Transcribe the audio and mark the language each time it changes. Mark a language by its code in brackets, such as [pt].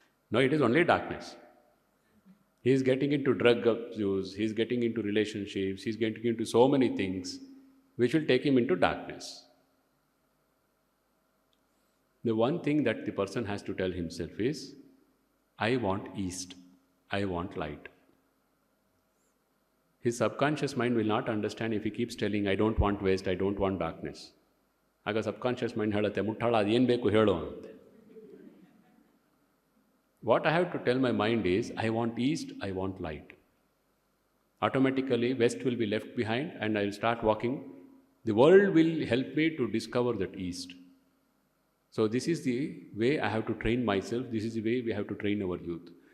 [en] No, it is only darkness. He is getting into drug abuse, he is getting into relationships, he is getting into so many things which will take him into darkness. The one thing that the person has to tell himself is, I want East, I want light. His subconscious mind will not understand if he keeps telling, I don't want West, I don't want darkness. [kn] ಆಗ subconscious mind ಹೇಳುತ್ತೆ, ಮುಟ್ಟಾಳ ಅದೇನು ಬೇಕು ಹೇಳು ಅಂತೆ. [en] What I have to tell my mind is, I want East, I want light. Automatically, West will be left behind and I will start walking. The world will help me to discover that East. So this is the way I have to train myself, this is the way we have to train our youth.